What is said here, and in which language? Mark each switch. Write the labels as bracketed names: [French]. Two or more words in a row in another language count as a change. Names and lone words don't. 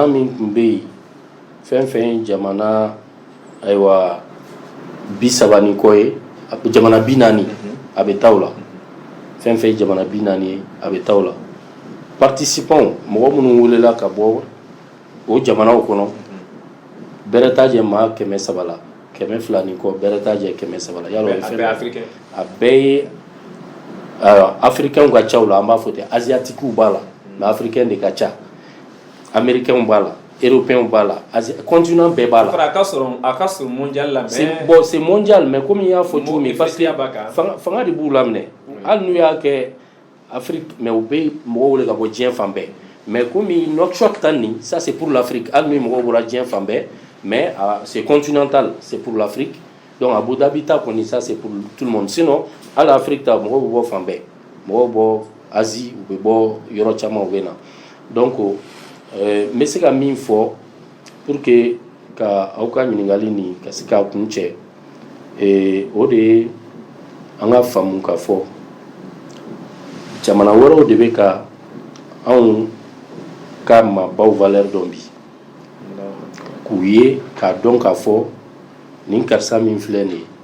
[Bambara] min tun bɛ yen fɛn fɛn ye jamana ayiwa 30 ni kɔ ye jamana 40 a bɛ taa o la fɛn fɛn ye jamana 40 ye a bɛ taa o la participants mɔgɔ minnu welela ka bɔ o jamanaw kɔnɔ bɛrɛ t'a jɛ maa 300 la 200 ni kɔ bɛrɛ t'a jɛ 300 la yalɔ a bɛɛ ye africains ka ca o la an b'a fɔ ten asiatiques b'a la mais africains de ka ca américains b'a la européens b'a la continent bɛɛ b'a la [French] c'est mondial mais comme il y a [Bambara] fɔ cogo min [French] parce que [Bambara] fanga de b'u la minɛ hali n'u y'a kɛ Afrique mais u bɛ mɔgɔw wele ka bɔ diɲɛ fan bɛɛ [French] mais comme [Bambara] Nouakchott tan nin [French] ça c'est pour l'Afrique [Bambara] hali n'u mɔgɔw bɔra diɲɛ fan bɛɛ [French] mais c'est continental c'est pour l'Afrique donc [Bambara] Abu Dhabi ta kɔni [French] ça c'est pour tout le monde sinon [Bambara] hali Afrique ta mɔgɔw bɛ bɔ fan bɛɛ mɔgɔw bɔ Asie u bɛ bɔ yɔrɔ caman u bɛ na donc n bɛ se ka min fɔ [French] pour que [Bambara] ka aw ka ɲininkali nin ka se k'a kun cɛ o de ye an ka faamu ka fɔ jamana wɛrɛw de bɛ ka anw ka maabaw valeur dɔn bi k'u ye k'a dɔn k'a fɔ nin karisa min filɛ nin ye